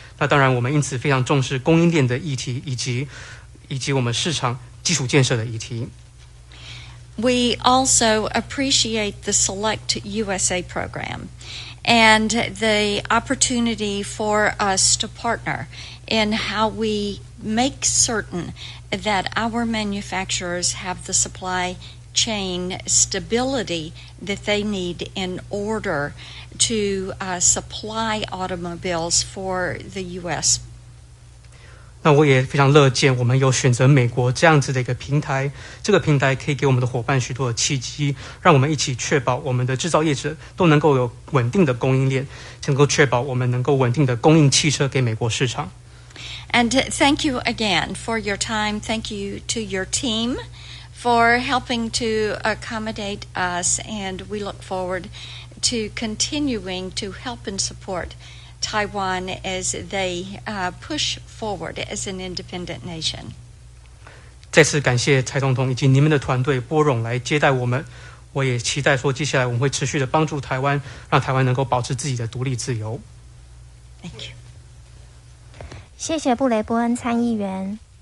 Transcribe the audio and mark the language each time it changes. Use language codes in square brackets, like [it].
[zh] 那当然，我们因此非常重视供应链的议题，以及我们市场基础建设的议题。 [en] We also appreciate the Select USA program and the opportunity for us to partner in how we make certain that our manufacturers have the supply chain stability that they need in order to supply automobiles for the U.S. [zh] 那我也非常乐见我们有选择美国这样子的一个平台，这个平台可以给我们的伙伴许多的契机，让我们一起确保我们的制造业者都能够有稳定的供应链，能够确保我们能够稳定的供应汽车给美国市场。 [en] And thank you again for your time. Thank you to your team for helping to accommodate us, and we look forward to continuing to help and support Taiwan as they push forward as an independent nation. [zh] 再次感谢蔡总统以及你们的团队拨冗来接待我们。我也期待说，接下来我们会持续的帮助台湾，让台湾能够保持自己的独立自由。 [en] Thank you. [zh] 谢谢布雷伯恩参议员。